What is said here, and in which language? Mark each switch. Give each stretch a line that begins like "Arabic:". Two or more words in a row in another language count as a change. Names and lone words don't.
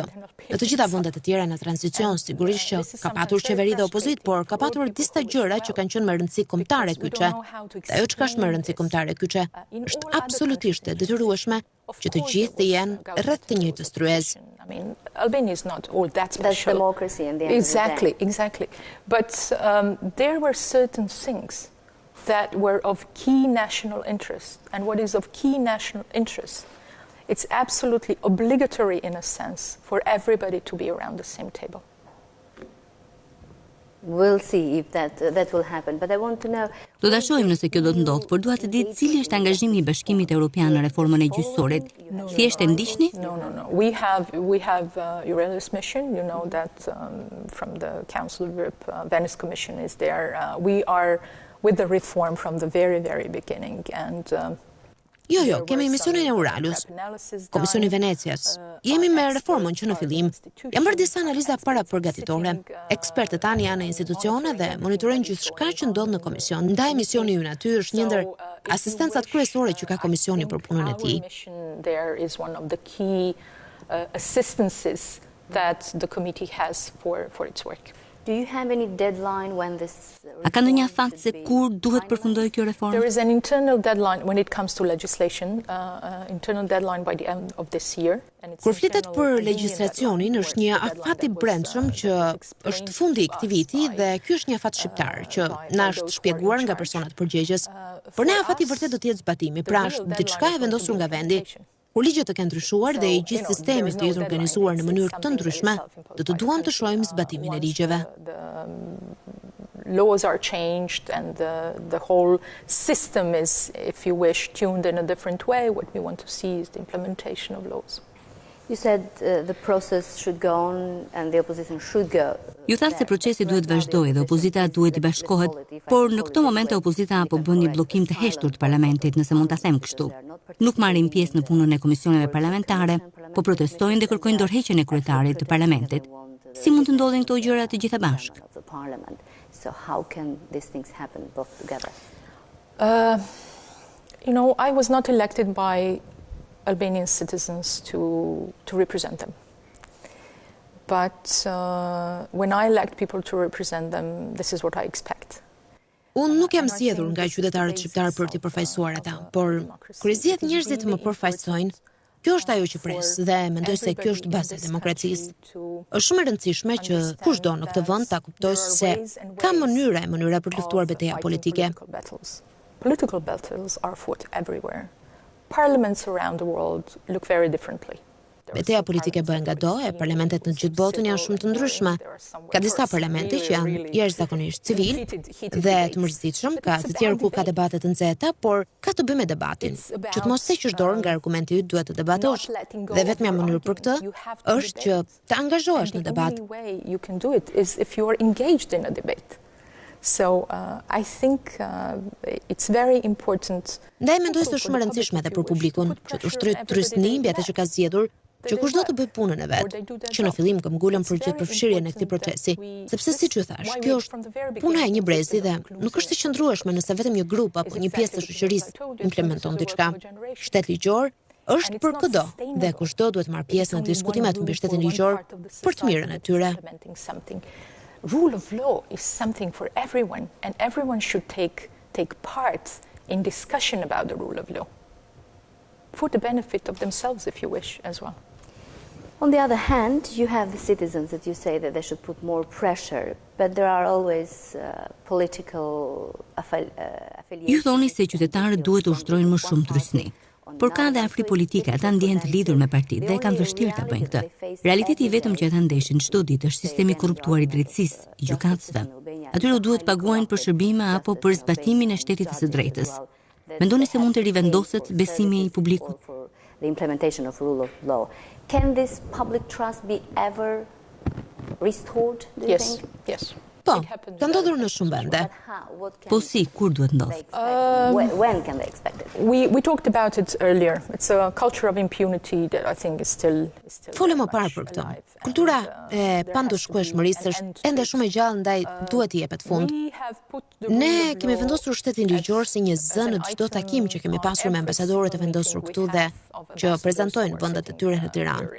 Albanian: Në të gjitha vendet e tjera në tranzicion, sigurisht që ka patur qeveri dhe opozit, por ka patur disa gjëra që kanë qenë me rëndësi kombëtare kyçe. Dhe ajo çka është me rëndësi kombëtare kyçe është absolutisht e detyrueshme që të gjithë të jenë rreth të njëjtës tryezë.
English: Albania is not all that special. That's democracy in the end Exactly, of the day. exactly. But there were certain things that were of key national interest. And what is of key national interest, it's absolutely obligatory in a sense for everybody to be around the same table. We'll see if that will happen, but I want to know.
Albanian: Do ta shohim nëse kjo do të ndodhë, por dua të di cili është angazhimi i Bashkimit Evropian në reformën e gjyqësorit. Thjesht e ndiqni?
English: No. We have Eurelius mission. You know that from the Council of Europe, Venice Commission is there. We are with the reform from the very, very beginning, and
Albanian: Jo, kemi misionin e Eurelius, Komisioni Venecias. Jemi me reformën që në fillim. Jam bërë disa analiza para përgatitore. Ekspertët tanë janë në institucione dhe monitorojnë gjithçka që ndodh në komision. Ndaj misioni ynë aty është një ndër asistencat kryesore që ka komisioni për punën e tij.
English: There is one of the key assistances that the committee has for its work. Do you have any deadline when this?
Albanian: A ka ndonjë afat se kur duhet përfundojë kjo reformë?
English: There is an internal deadline when it comes to legislation, internal deadline by the end of this year.
Albanian: Kur flitet për legjislacionin, është një afat i brendshëm që është fundi i këtij viti dhe ky është një afat shqiptar që na është shpjeguar nga personat përgjegjës. Por ne afati vërtet do të jetë zbatimi, pra është diçka e vendosur nga vendi. Kur ligjet të kenë ndryshuar dhe i gjithë sistemi të jetë organizuar në mënyrë të ndryshme, do të duam të shohim zbatimin e ligjeve.
English: Laws are changed and the whole system is, if you wish, tuned in a different way. What we want to see is the implementation of laws. You said the process should go on and the opposition should go.
Albanian: Ju thatë se procesi duhet vazhdojë dhe opozita duhet i bashkohet, por në këtë moment opozita po bën një bllokim të heshtur të parlamentit, nëse mund ta them kështu. Nuk marrin pjesë në punën e komisioneve parlamentare, po protestojnë dhe kërkojnë dorëheqjen e kryetarit të parlamentit. Si mund të ndodhin këto gjëra të gjitha bashkë?
English: So how can these things happen both together? I was not elected by Albanian citizens to represent them. But when I elect people to represent them, this is what I expect.
Albanian: Unë nuk jam zgjedhur nga qytetarët shqiptar për t'i përfaqësuar ata, por kur i zgjedh njerëzit të më përfaqësojnë, kjo është ajo që pres dhe mendoj se kjo është baza e demokracisë. Është shumë e rëndësishme që kushdo në këtë vend ta kuptojë se ka mënyra për të luftuar betejë politike.
English: Political battles are fought everywhere. Parliaments around the world look very differently.
Albanian: Betejë politike bëhen nga do, e parlamentet në gjithë botën janë shumë të ndryshme. Ka disa parlamente që janë jashtëzakonisht civil dhe të mërzitshëm, ka të tjerë ku ka debate të nxehta, por ka të bëjë me debatin. Që të mos heqësh dorë nga argumenti yt duhet të debatosh. Dhe vetmja mënyrë për këtë është që të angazhohesh në debat.
English: You can do it is if you are engaged in a debate. So I think it's very important.
Albanian: Ndaj mendoj se është shumë e rëndësishme edhe për publikun që të ushtrojë trysni mbi atë që ka zgjedhur, që kushdo të bëj punën e vet, që në fillim këmbgulën për gjithë përfshirjen e këtij procesi, sepse siç ju thash, kjo është puna e një brezi dhe nuk është e qëndrueshme nëse vetëm një grup apo një pjesë të shoqërisë implementon diçka. Shteti ligjor është për çdo dhe kushdo duhet marrë pjesë në diskutimet mbi shtetin ligjor për të mirën e tyre.
English: Rule of law is something for everyone, and everyone should take part in discussion about the rule of law, for the benefit of themselves, if you wish, as well. On the other hand, you have the citizens that you say that they should put more pressure, but there are always political affiliations.
Albanian: Ju thoni se qytetarët duhet të ushtrojnë më shumë trysni. Por ka dhe afri politike, ata ndjehen të lidhur me partitë dhe kanë vështirë ta bëjnë këtë. Realiteti i vetëm që ata ndeshin çdo ditë është sistemi korruptuar i drejtësisë, i gjykatësve. Atyre u duhet paguajnë për shërbime apo për zbatimin e shtetit të së drejtës. Mendoni se mund të rivendoset besimi i publikut?
English: The implementation of rule of law. Can this public trust be ever priesthood, do you think? Yes.
Albanian: Po, ka ndodhur në shumë vende. Po si, kur duhet ndodh?
English: When can they expect it? We talked about it earlier. It's a culture of impunity that I think is still
Albanian: Folëm më parë për këtë. Kultura e pandushkueshmërisë është ende shumë e gjallë, ndaj duhet i jepet fund. Ne kemi vendosur shtetin ligjor si një zë në çdo takim që kemi pasur me ambasadorët e vendosur këtu dhe që prezantojnë vendet e tyre në Tiranë.